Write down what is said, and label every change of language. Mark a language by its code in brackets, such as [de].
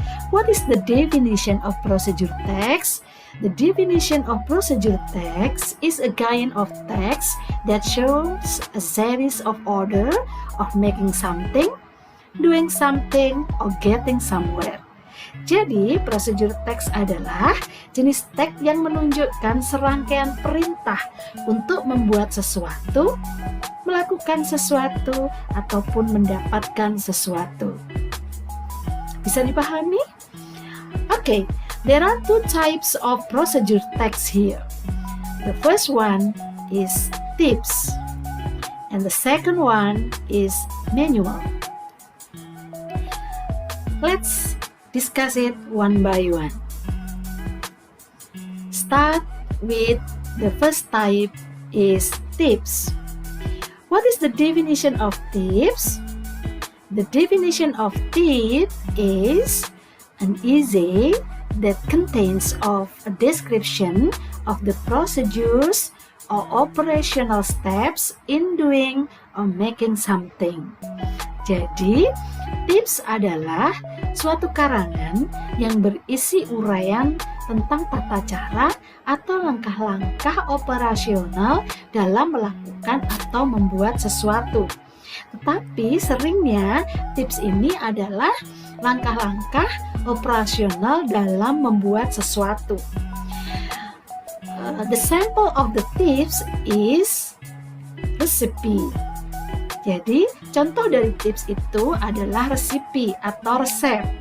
[en] What is the definition of procedure text? The definition of procedure text is a kind of text that shows a series of order of making something, doing something, or getting somewhere. [id] Jadi, prosedur teks adalah jenis teks yang menunjukkan serangkaian perintah untuk membuat sesuatu, melakukan sesuatu, ataupun mendapatkan sesuatu. Bisa dipahami? Oke, [en] There are two types of procedure text here. The first one is tips, and the second one is manual. Let's discuss it one by one. Start with the first type is tips. What is the definition of tips? The definition of tip is an essay that contains of a description of the procedures or operational steps in doing or making something. [id] Jadi, tips adalah suatu karangan yang berisi uraian tentang tata cara atau langkah-langkah operasional dalam melakukan atau membuat sesuatu. Tetapi seringnya tips ini adalah langkah-langkah operasional dalam membuat sesuatu. [en] The sample of the tips is recipe. [id] Jadi, contoh dari tips itu adalah resipi atau resep.